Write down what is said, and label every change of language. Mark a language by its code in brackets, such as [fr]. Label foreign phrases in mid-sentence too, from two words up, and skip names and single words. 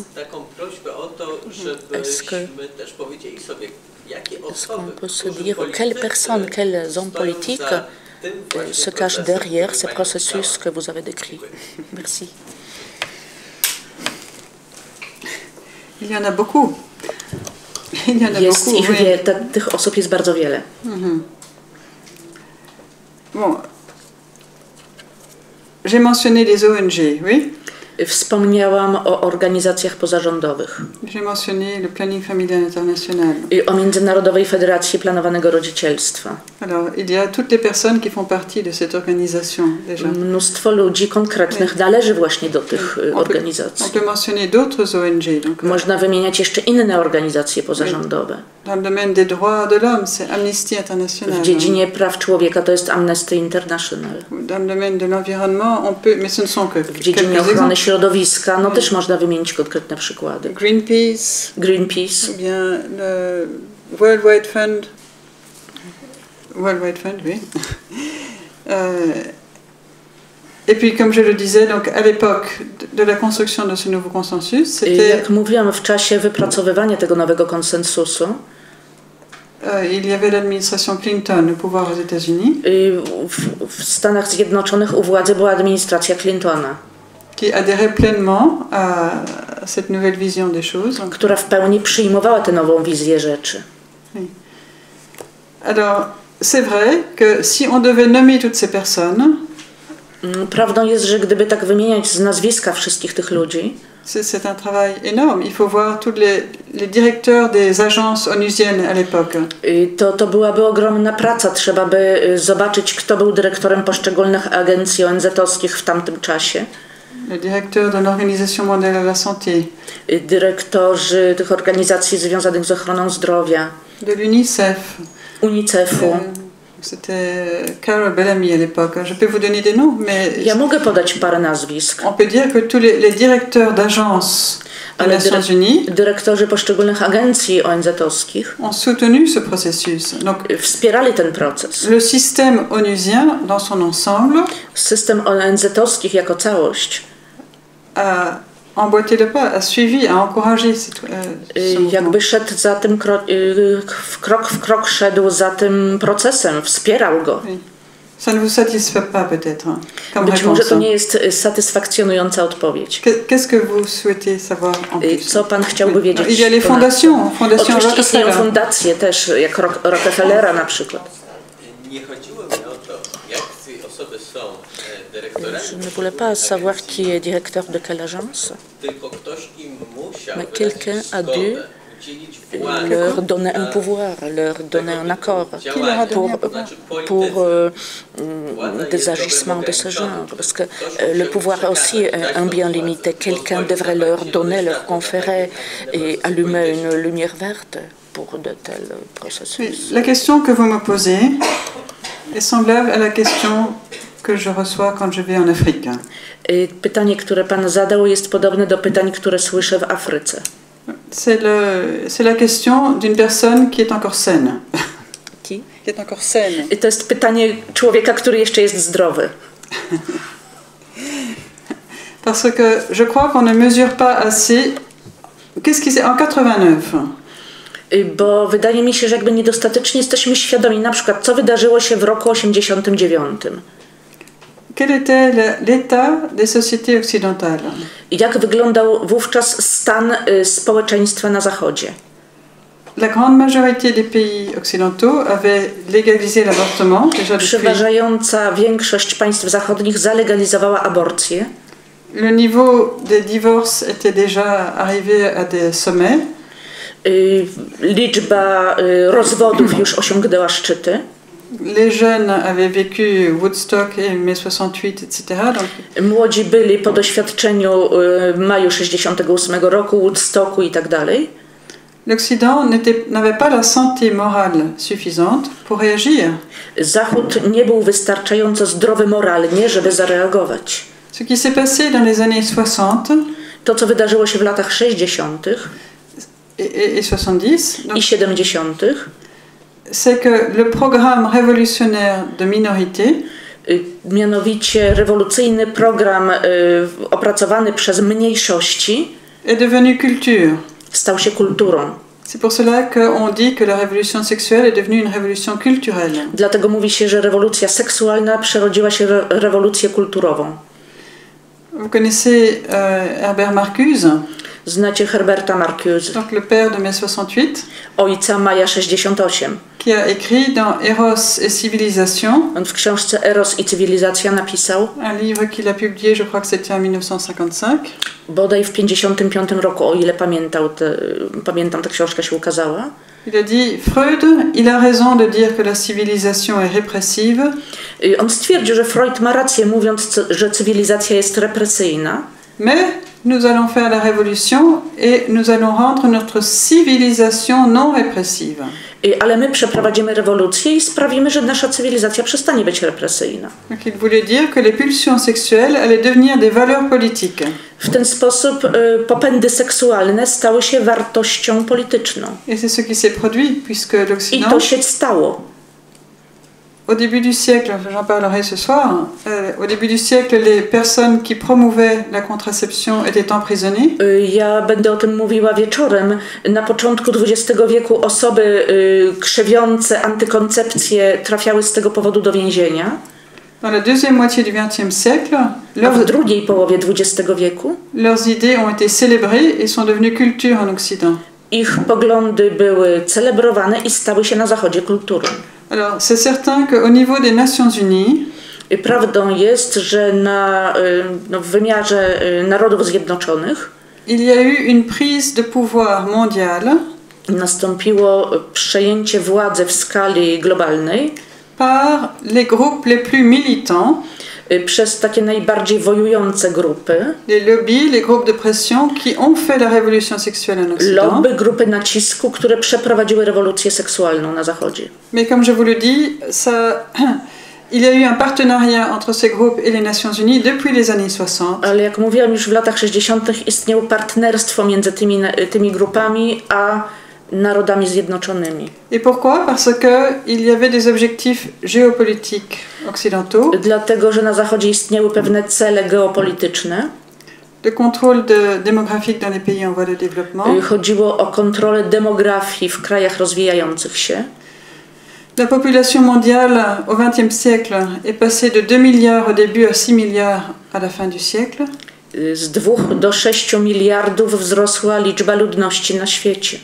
[fr] Est-ce qu'on peut se dire quelles personnes, quels hommes politiques se cachent derrière ces processus que vous avez décrits? Merci. Il y en a beaucoup. Il y en a Jest beaucoup. [pl] Ich tych osób jest bardzo wiele. [fr] Bon. J'ai mentionné les ONG, oui? [pl] Wspomniałam o organizacjach pozarządowych. [fr] J'ai mentionné le planning familial international. [pl] I o Międzynarodowej Federacji Planowanego Rodzicielstwa. [fr] Alors, il y a toutes les personnes qui font partie de cette organisation déjà. [pl] Mnóstwo ludzi konkretnych należy właśnie do tych organizacji. [fr] On peut mentionner d'autres ONG. Donc, [pl] można wymieniać jeszcze inne organizacje pozarządowe. [fr] Dans le domaine des droits de l'homme, c'est Amnesty International. [pl] W dziedzinie praw człowieka to jest Amnesty International. [fr] Dans le domaine de l'environnement, on peut, mais ce ne sont que [pl] w dziedzinie ochrony środowiska, no też można wymienić konkretne przykłady. [fr] Greenpeace, ou bien le World Wide Fund, oui. Et puis, comme je le disais, donc à l'époque de la construction de ce nouveau consensus, c'était. [pl] Jak mówiłam, w czasie wypracowywania tego nowego konsensusu. [fr] Il y avait l'administration Clinton au pouvoir aux États-Unis. [pl] W Stanach Zjednoczonych u władzy była administracja Clintona. [fr] Qui adhérait pleinement à cette nouvelle vision des choses. [pl] Która w pełni przyjmowała tę nową wizję rzeczy. [fr] Oui. Alors, c'est vrai que si on devait nommer toutes ces personnes. [pl] Prawdą jest, że gdyby tak wymieniać z nazwiska wszystkich tych ludzi. [fr] C'est un travail énorme. Il faut voir tous les directeurs des agences onusiennes à l'époque. [pl] To byłaby ogromna praca. Trzeba by zobaczyć, kto był dyrektorem poszczególnych agencji ONZ-owskich w tamtym czasie. [fr] Le directeur de l'Organisation mondiale de la santé. [pl] Dyrektorzy tych organizacji związanych z ochroną zdrowia. [fr] De l'UNICEF. [pl] UNICEF-u. [fr] C'était Carol Bellamy à l'époque. Je peux vous donner des noms, mais. [pl] Ja mogę podać parę nazwisk. [fr] On peut dire que tous les directeurs d'agences des Nations Unies. [pl] Dyrektorzy poszczególnych agencji ONZ-owskich. [fr] Ont soutenu ce processus. Donc. [pl] Wspierali ten proces. [fr] Le système onusien dans son ensemble. [pl] System ONZ-owskich jako całość. [fr] A emboîté le pas, a suivi, a encouragé [pl] jakby szedł za tym krok w krok szedł za tym procesem, wspierał go. [fr] Ça ne vous satisfait pas peut-être comme [pl] Być może to nie jest satysfakcjonująca odpowiedź. [fr] Qu'est-ce que vous souhaitez savoir en plus? [pl] Co pan chciałby wiedzieć? [fr] Il y a les fondations, [pl] oczywiście istnieją fundacje też, jak Rockefellera na przykład. Nie chodziło mi o to, jak te osoby są dyrektorami. [fr] Je ne voulais pas savoir qui est directeur de quelle agence. [pl] Tylko ktoś im musiał [fr] mais quelqu'un a dû leur donner un pouvoir, leur donner un accord pour des agissements de ce genre. Parce que le pouvoir est aussi un bien limité. Quelqu'un devrait leur donner, leur conférer et allumer une lumière verte pour de tels processus. La question que vous me posez est semblable à la question que je reçois quand je vais en Afrique. [pl] Pytanie, które pan zadał, jest podobne do pytań, które słyszę w Afryce. [fr] C'est la question d'une personne qui est encore saine. Qui est encore saine. [pl] I to jest pytanie człowieka, który jeszcze jest zdrowy. [fr] Parce que je crois qu'on ne mesure pas assez. Qu'est-ce qui s'est en 89? [pl] Bo wydaje mi się, że jakby niedostatecznie jesteśmy świadomi, na przykład co wydarzyło się w roku 89. [fr] quel était l'état des sociétés occidentales? [pl] Jak wyglądał wówczas stan społeczeństwa na Zachodzie? [fr] La grande majorité des pays occidentaux avait légalisé l'avortement déjà depuis. [pl] Przeważająca większość państw zachodnich zalegalizowała aborcję. [fr] Le niveau des divorces était déjà arrivé à des sommets. [pl] Liczba rozwodów już osiągnęła szczyty. [fr] Les jeunes avaient vécu Woodstock et mai 68, etc. Donc, [pl] młodzi byli po doświadczeniu maju 68 roku, Woodstocku i tak dalej. [fr] L'Occident n'avait pas la santé morale suffisante pour réagir. [pl] Zachód nie był wystarczająco zdrowy moralnie, żeby zareagować. [fr] Ce qui s'est passé dans les années 60 [pl] to, co wydarzyło się w latach 60. [fr] et 70, [pl] i 70. [fr] c'est que le programme révolutionnaire de minorité, [pl] mianowicie rewolucyjny program opracowany przez mniejszości, [fr] est devenu culture. [pl] Stał się kulturą. [fr] C'est pour cela qu'on dit que la révolution sexuelle est devenue une révolution culturelle. [pl] Dlatego mówi się, że rewolucja seksualna przerodziła się rewolucję kulturową. [fr] Vous connaissez Herbert Marcuse? [pl] Znacie Herberta Marcuse. [fr] Donc le père de mai 68. [pl] Ojca Maja 68. [fr] Qui a écrit dans Eros et Civilisation. [pl] On w książce Eros i cywilizacja napisał. [fr] Un livre qu'il a publié, je crois que c'était en 1955. [pl] Bodaj w 55 roku, o ile pamiętam, ta książka się ukazała. [fr] Il a dit, Freud, il a raison de dire que la civilisation est répressive. [pl] On stwierdził, że Freud ma rację, mówiąc, że cywilizacja jest represyjna. [fr] Mais nous allons faire la révolution et nous allons rendre notre civilisation non répressive. [pl] Ale my przeprowadzimy rewolucję i sprawimy, że nasza cywilizacja przestanie być represyjna. [fr] Donc il voulait dire que les pulsions sexuelles allaient devenir des valeurs politiques. [pl] W ten sposób popędy seksualne stały się wartością polityczną. [fr] Et c'est ce qui s'est produit puisque l'Occident. [pl] I to się stało. [fr] Au début du siècle, j'en parlerai ce soir, au début du siècle, les personnes qui promouvaient la contraception étaient emprisonnées. [pl] Ja będę o tym mówiła wieczorem. Na początku XX wieku osoby krzewiące antykoncepcję trafiały z tego powodu do więzienia. [fr] Dans la deuxième moitié du XXe siècle, [pl] w drugiej połowie XX wieku [fr] leurs idées ont été célébrées et sont devenues culture en Occident. [pl] Ich poglądy były celebrowane i stały się na Zachodzie kulturą. [fr] Alors, c'est certain qu'au niveau des Nations Unies, [pl] prawdą jest, że w wymiarze Narodów Zjednoczonych [fr] il y a eu une prise de pouvoir mondiale [pl] nastąpiło przejęcie władzy w skali globalnej [fr] par les groupes les plus militants, [pl] przez takie najbardziej wojujące grupy, [fr] les lobbies, les groupes de pression qui ont fait la révolution sexuelle en Occident. [pl] Lobby, grupy nacisku, które przeprowadziły rewolucję seksualną na Zachodzie. [fr] Mais comme je vous le dis, il y a eu un partenariat entre ces groupes et les Nations Unies depuis les années 60. [pl] Ale jak mówiłam, już w latach 60. istniało partnerstwo między tymi grupami a Narodami Zjednoczonymi. [fr] Et pourquoi? Parce que il y avait des objectifs géopolitiques occidentaux. [pl] Dlatego, że na Zachodzie istniały pewne cele geopolityczne. [fr] De contrôle démographique dans les pays en voie de développement. [pl] Chodziło o kontrolę demografii w krajach rozwijających się. [fr] La population mondiale au XXe siècle est passée de 2 milliards au début à 6 milliards à la fin du siècle. [pl] Z 2 do 6 miliardów wzrosła liczba ludności na świecie.